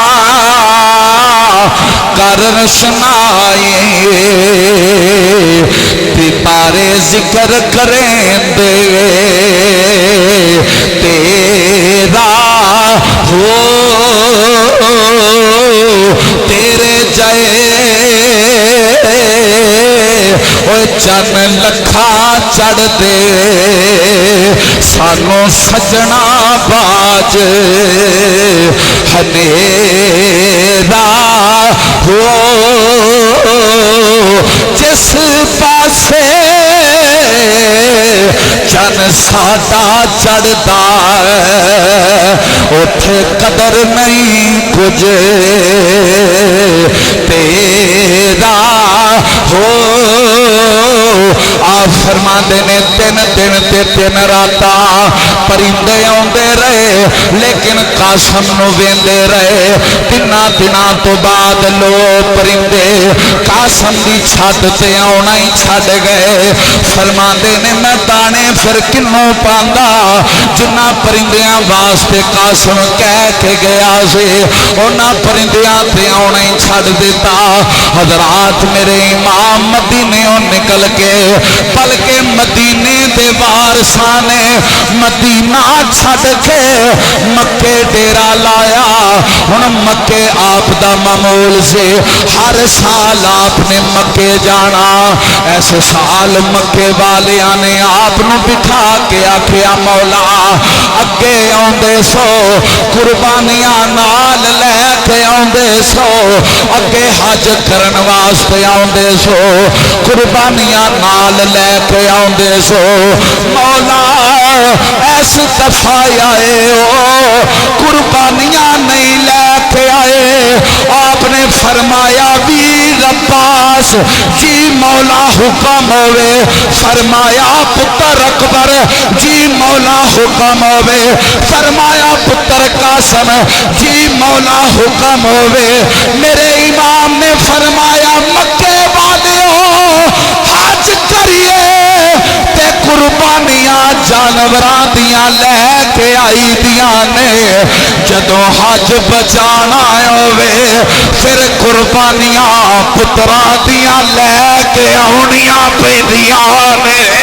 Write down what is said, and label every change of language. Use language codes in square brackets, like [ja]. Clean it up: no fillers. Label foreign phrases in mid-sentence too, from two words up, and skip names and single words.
[pa] کر رشنائے پارے ذکر کریں دے تیرا ہو تیرے جائے چن لکھا چڑھ دے سانو سجنا باج ہنیرا ہو جس پاسے چن ساڈا چڑھدا اوتھے قدر نہیں کچھ تیرا ہو آپ فرماندے نے 3 دن تے 3 راتاں پرندے آندے رہے لیکن قاسم نو ویندے رہے 3 دناں تو بعد لو پرندے قاسم دی چھت تے آنا ہی چھڈ گئے فرماندے نے میں دانے پھر کنوں پاندا جنہ پرندیاں واسطے قاسم کہہ کے گیا سی انہاں پرندیاں تے آنا ہی چھڈ دیتا حضرات میرے امام مدینے نکل کے بلکہ مدینے دے وارثاں نے مدینہ چھڈ کے مکے ڈیرا لایا ہن مکے آپ دا معمول سے ہر سال آپ نے مکے جانا ایسے سال مکے والیاں نے آپ نو بٹھا کے آکھیا مولا اگے آندے سو قربانیاں نال لے کے آندے سو اگے حج کرن واسطے آندے سو قربانیاں نال لے کے آندے سو مولا ایس دفعہ آئے ہو قربانیاں نہیں لے کے آئے آپ نے فرمایا ویر عباس جی مولا حکم ہوئے فرمایا پتر اکبر جی مولا حکم ہوئے فرمایا پتر قاسم جی مولا حکم ہوئے میرے امام نے فرمایا مکے والیوں حج کریے تے قربانیاں جانوراں دیاں لے کے آئی دیاں نے جدوں حج بچانا ہوئے پھر قربانیاں پتراں دیاں لے کے آنیاں پیندیاں نے